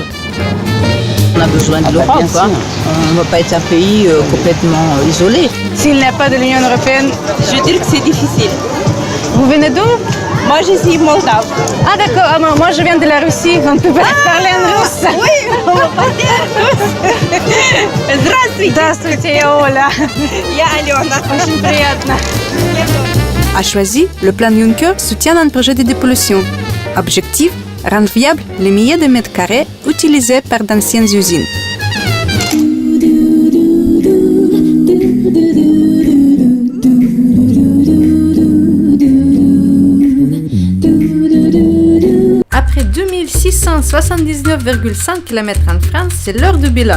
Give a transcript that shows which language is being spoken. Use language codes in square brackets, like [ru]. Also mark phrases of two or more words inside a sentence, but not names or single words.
[fr] On a besoin de l'Europe. On ne va pas être un pays complètement isolé. S'il n'y a pas de l'Union européenne, Je veux dire que c'est difficile. vous venez d'où? Moi, je suis moldave. Ah d'accord, moi je viens de la Russie, on peut parler en russe. [ru] Здравствуйте. Здравствуйте, я Оля. Я Алена. Очень приятно. [fr] A choisi, le plan Juncker soutient un projet de dépollution. Objectif, rendre viable les milliers de mètres carrés utilisés par d'anciennes usines. Après 2679,5 km en France, c'est l'heure du bilan.